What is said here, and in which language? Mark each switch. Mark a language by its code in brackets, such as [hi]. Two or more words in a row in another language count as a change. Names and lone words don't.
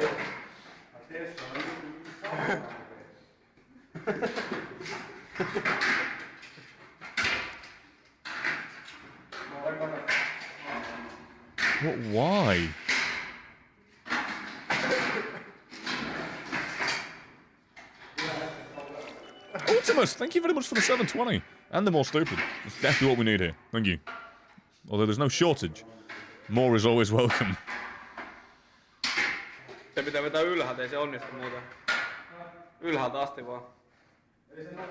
[en] What? Why? Ultimus, thank you very much for the 720. And the more stupid. That's definitely what we need here. Thank you. Although there's no shortage. More is always welcome. [fi] Se pitää vetää ylhäältä, ei se onnistu muuten. Ylhäältä asti vaan. Ei se